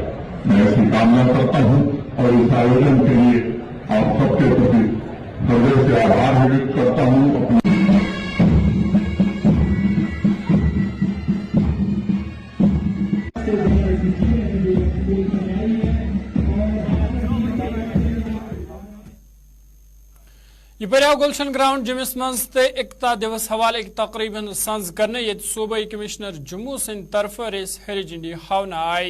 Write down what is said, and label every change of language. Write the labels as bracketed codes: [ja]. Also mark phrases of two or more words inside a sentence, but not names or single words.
[hi] मैं ऐसी कामना करता हूँ और इस आयोजन के लिए आप सब के प्रति हृदय से आभार व्यक्त करता हूँ. [ks] یہ پریو گلشن گراؤنڈ جمس مز ایکتا دیوس حوالہ تقریب سنز کرنے یہ صوبائی کمشنر جموں سند طرف ریس ہری جھنڈی ہاؤنہ آئی.